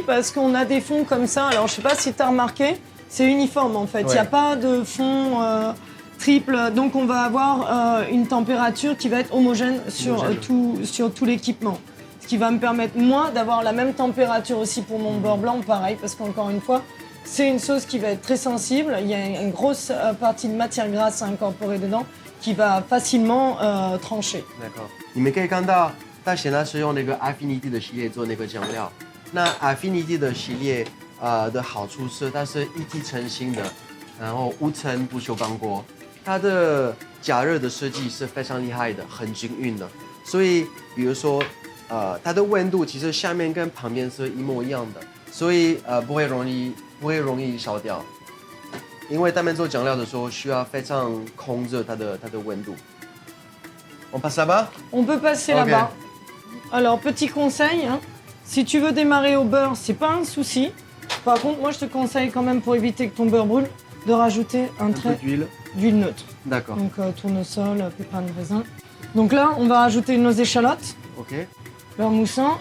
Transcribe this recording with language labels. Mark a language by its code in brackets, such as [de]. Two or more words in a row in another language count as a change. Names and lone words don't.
[fr] Parce qu'on a des fonds comme ça, alors je sais pas si tu as remarqué, c'est uniforme en fait, il n'y a pas de fond triple, donc on va avoir une température qui va être homogène sur tout l'équipement. Ce qui va me permettre, moi, d'avoir la même température aussi pour mon beurre blanc, pareil, parce qu'encore une fois, c'est une sauce qui va être très sensible, il y a une grosse partie de matière grasse à incorporer dedans qui va facilement trancher. D'accord. [zh] 你们可以看到，它显然是用那个 Affinity 的系列做那个酱料。那 Affinity 的系列的好处是它是一体成型的，然后无尘不锈钢锅。它的加热的设计是非常厉害的，很均匀的。所以，比如说，它的温度其实下面跟旁边是一模一样的，所以不会容易烧掉。因为他们做酱料的时候需要非常控制它的温度。 [fr] On passe là-bas? On peut passer là-bas. Alors petit conseil, hein, si tu veux démarrer au beurre, c'est pas un souci. Par contre, moi je te conseille quand même pour éviter que ton beurre brûle, de rajouter un trait d'huile neutre. D'accord. Donc tournesol, pépins de raisin. Donc là, on va rajouter nos échalotes, beurre moussant.